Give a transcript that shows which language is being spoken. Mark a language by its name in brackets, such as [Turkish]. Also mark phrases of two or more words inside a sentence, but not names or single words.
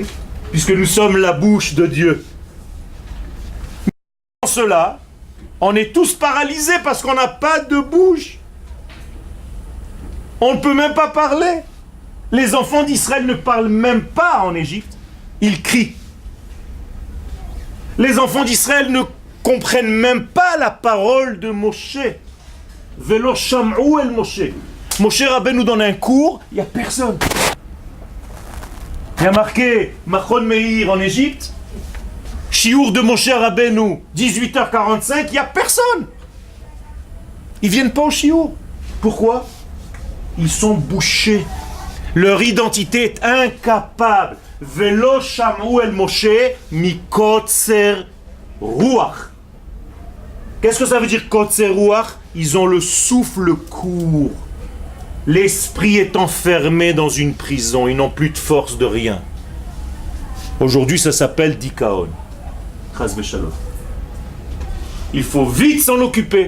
[French] Puisque nous sommes la bouche de Dieu. Dans cela, on est tous paralysés parce qu'on n'a pas de bouche. On ne peut même pas parler. Les enfants d'Israël ne parlent même pas en Égypte. Ils crient. Les enfants d'Israël ne comprennent même pas la parole de Moshe. [Hebrew] ולא שמעו אל משה. [French] Moshe Rabbeinu nous donne un cours, il n'y a personne. Il y a marqué Machon Meir en Égypte, Chiour de Moshe Rabbeinu, 18h45, il n'y a personne. Ils ne viennent pas au Chiour. Pourquoi? Ils sont bouchés. Leur identité est incapable. [Hebrew] ולא שמעו אל משה מקוצר רוח. [French] Qu'est-ce que ça veut dire [Hebrew] קוצר רוח? [French] Ils ont le souffle court. L'esprit est enfermé dans une prison. Ils n'ont plus de force de rien. Aujourd'hui, ça s'appelle dikaon. [Hebrew] חס ושלום. [French] Il faut vite s'en occuper.